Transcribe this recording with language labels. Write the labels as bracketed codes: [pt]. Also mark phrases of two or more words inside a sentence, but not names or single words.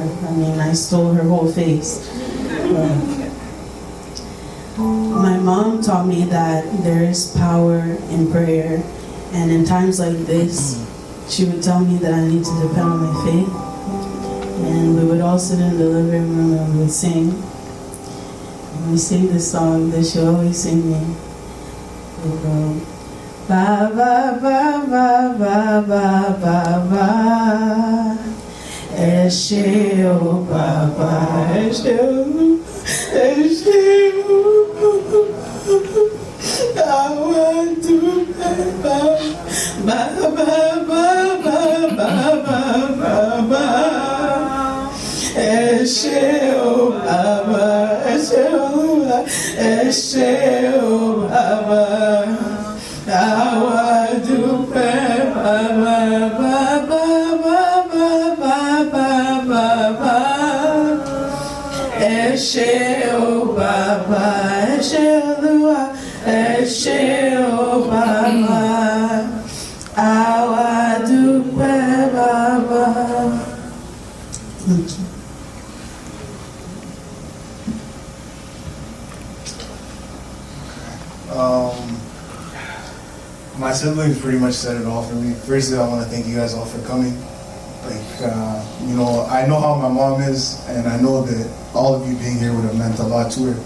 [en] I mean, I stole her whole face. My mom taught me that there is power in prayer, and in times like this, she would tell me that I need to depend on my faith. And we would all sit in the living room and we would sing. And we sing this song that she always sing me. We go, ba ba ba ba ba ba ba ba. [yo] Eshe o ba ba, eshe o, eshe o. I want to ba ba ba ba ba ba ba ba. Eshe o Baba, Eshe o Baba, Awa dupe Baba, Baba, Baba, Baba, Baba. Eshe o Baba, Eshe o Baba, Awa dupe Baba. [en] Thank you. My siblings pretty much said it all for me. Firstly, I want to thank you guys all for coming. You know, I know how my mom is, and I know that all of you being here would have meant a lot to her.